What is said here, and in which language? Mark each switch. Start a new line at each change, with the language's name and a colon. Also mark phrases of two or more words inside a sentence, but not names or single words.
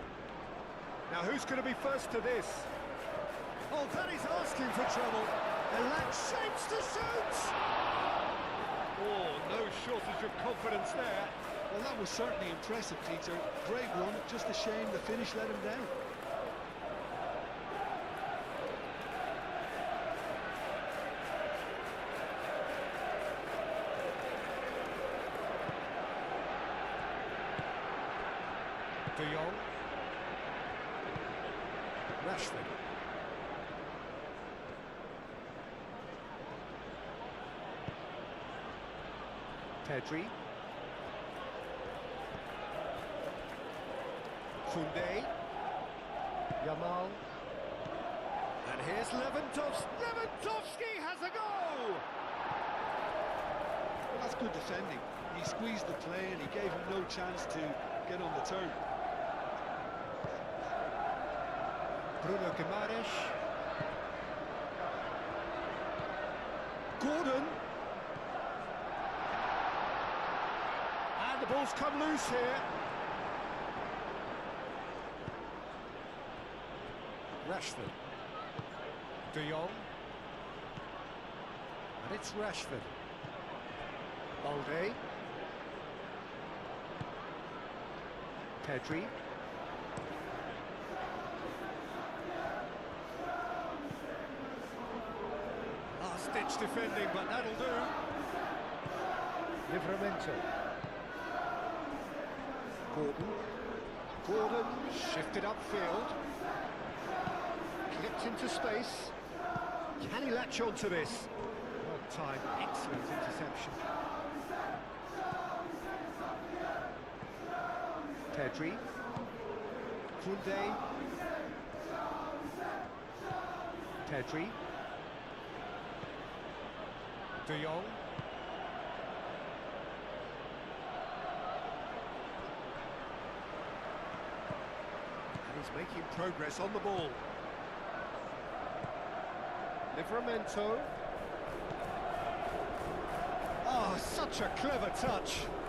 English: Now, who's going to be first to this? Oh, that is asking for trouble. Elanga shapes to shoot. Oh, no shortage of confidence there. Well, that was certainly impressive, Peter. Great one, just a shame the finish let him down. De Jong. Rashford. Pedri. Koundé. Yamal. And here's Lewandowski. Lewandowski has a goal! Well, that's good defending. He squeezed the play and he gave him no chance to get on the turn. Bruno Guimaraes. Gordon. And the ball's come loose here. Rashford. De Jong. And it's Rashford. Balde. Pedri. Last-ditch defending, but that'll do. Livramento. Gordon shifted upfield. Clipped into space. Can he latch onto this? Well timed, excellent interception. Pedri. Koundé. Pedri. De Jong. And he's making progress on the ball. Livramento. Oh, such a clever touch.